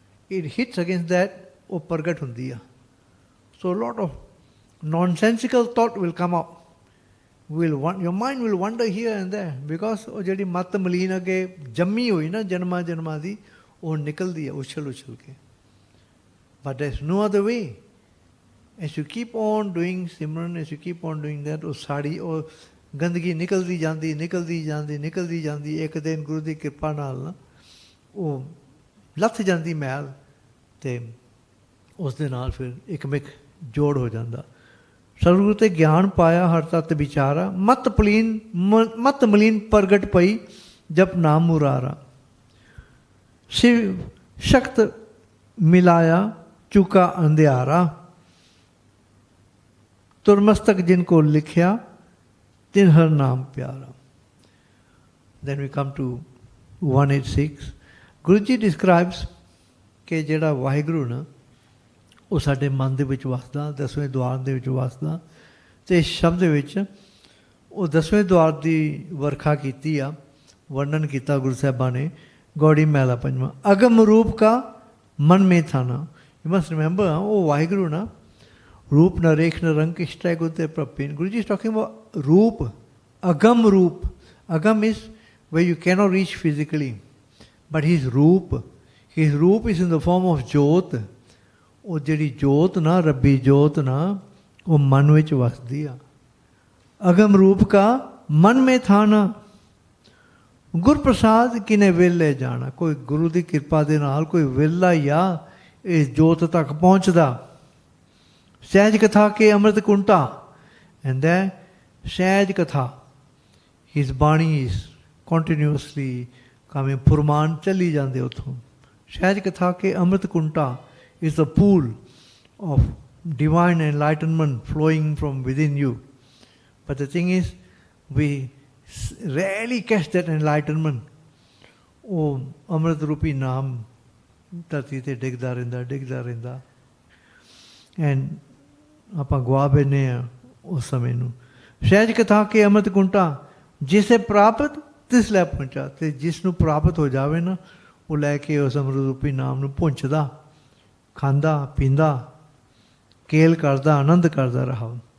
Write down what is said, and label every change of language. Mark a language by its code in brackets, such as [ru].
[en] it hits against that [pa] ਉਹ ਪ੍ਰਗਟ ਹੁੰਦੀ ਆ [en] so a lot of nonsensical thought will come up your mind will wander here and there because [pa] ਉਹ ਜਿਹੜੀ ਮਤ ਮਲੀਨ ਅੱਗੇ ਜੰਮੀ ਹੋਈ ਨਾ ਜਨਮਾਂ ਦੀ ਉਹ ਨਿਕਲਦੀ ਆ ਉਛਲ ਕੇ [en] but there's no other way as you keep on doing Simran as you keep on doing that [pa] ਉਹ ਸਾੜੀ ਉਹ ਗੰਦਗੀ ਨਿਕਲਦੀ ਜਾਂਦੀ ਇੱਕ ਦਿਨ ਗੁਰੂ ਦੀ ਕਿਰਪਾ ਨਾਲ ਨਾ ਉਹ ਲੱਥ ਜਾਂਦੀ ਮੈਲ ਅਤੇ ਉਸ ਦੇ ਨਾਲ ਫਿਰ ਇੱਕਮਿਕ ਜੋੜ ਹੋ ਜਾਂਦਾ। ਸਤਿਗੁਰੂ ਤੇ ਗਿਆਨ ਪਾਇਆ ਹਰ ਤਤ ਵਿਚਾਰਾ, ਮਤ ਮਲੀਨ ਪ੍ਰਗਟ ਪਈ ਜਪ ਨਾਮ ਮੁਰਾਰਾ। ਸ਼ਿਵ ਸ਼ਕਤ ਮਿਲਾਇਆ ਚੁਕਾ ਅੰਧਿਆਰਾ, ਤੁਰਮਸਤਕ ਜਿਨ ਕੋ ਲਿਖਿਆ ਤਿਨ ਹਰ ਨਾਮ ਪਿਆਰਾ। [en] Then we come to 186. [pa] Guru ji ਡਿਸਕ੍ਰਾਈਬਸ ਕਿ ਜਿਹੜਾ ਵਾਹਿਗੁਰੂ ਨਾ ਉਹ ਸਾਡੇ ਮਨ ਦੇ ਵਿੱਚ ਵਸਦਾ, ਦਸਵੇਂ ਦੁਆਰ ਦੇ ਵਿੱਚ ਵਸਦਾ। ਅਤੇ ਇਸ ਸ਼ਬਦ ਵਿੱਚ ਉਹ ਦਸਵੇਂ ਦੁਆਰ ਦੀ ਵਰਖਾ ਕੀਤੀ ਆ, ਵਰਣਨ ਕੀਤਾ ਗੁਰੂ ਸਾਹਿਬਾਂ ਨੇ। ਗੌੜੀ ਮਹਿਲਾ ਪੰਜਵਾਂ, ਅਗਮ ਰੂਪ ਕਾ ਮਨ ਮੇਂ ਥਾਨਾ। [en] you must remember, [pa] ਉਹ ਵਾਹਿਗੁਰੂ ਨਾ ਰੂਪ ਨ ਰੇਖ ਨ ਰੰਗ ਇਸ਼ਟੈ ਗੁਰ ਤੇ ਪ੍ਰਪੀਨ। [en] Guru ji is talking about roop, agam roop. Agam is where you cannot reach physically, but his roop is in the form of jyot। [pa] ਉਹ ਜਿਹੜੀ ਜੋਤ ਨਾ, ਰੱਬੀ ਜੋਤ ਨਾ, ਉਹ ਮਨ ਵਿੱਚ ਵਸਦੀ ਆ। ਅਗਮ ਰੂਪ ਕਾ ਮਨ ਮੇਂ ਥਾਨਾ, ਗੁਰ ਪ੍ਰਸਾਦ ਕਿਨੇ ਵੇਲੇ ਜਾਣਾ। ਕੋਈ ਗੁਰੂ ਦੀ ਕਿਰਪਾ ਦੇ ਨਾਲ ਕੋਈ ਵੇਲਾ ਹੀ ਆ ਇਸ ਜੋਤ ਤੱਕ ਪਹੁੰਚਦਾ। ਸਹਿਜ ਕਥਾ ਕੇ ਅੰਮ੍ਰਿਤ ਕੁੰਟਾ, ਐਂਡ ਸਹਿਜ ਕਥਾ, [en] his bani is continuously coming, [pa] ਫੁਰਮਾਨ ਚੱਲੀ ਜਾਂਦੇ ਉੱਥੋਂ। ਸਹਿਜ ਕਥਾ ਕੇ ਅੰਮ੍ਰਿਤ ਕੁੰਟਾ [en] is the pool of divine enlightenment flowing from within you. But the thing is, we rarely catch that enlightenment. [pa] ਉਹ ਅੰਮ੍ਰਿਤ ਰੂਪੀ ਨਾਮ ਧਰਤੀ 'ਤੇ ਡਿੱਗਦਾ ਰਹਿੰਦਾ ਐਂਡ ਆਪਾਂ ਗਵਾ ਬੈਠੇ ਹਾਂ ਉਸ ਸਮੇਂ ਨੂੰ। ਸਹਿਜ ਕਥਾ ਕੇ ਅੰਮ੍ਰਿਤ ਕੁੰਟਾ, ਜਿਸੇ ਪ੍ਰਾਪਤ ਤਿਸ ਲੈ ਪਹੁੰਚਾ। ਅਤੇ ਜਿਸ ਨੂੰ ਪ੍ਰਾਪਤ ਹੋ ਜਾਵੇ ਨਾ, ਉਹ ਲੈ ਕੇ ਉਸ ਅੰਮ੍ਰਿਤ ਰੂਪੀ ਨਾਮ ਨੂੰ ਪਹੁੰਚਦਾ, ਖਾਂਦਾ ਪੀਂਦਾ, ਕੇਲ ਕਰਦਾ, ਆਨੰਦ ਕਰਦਾ ਰਹਾ।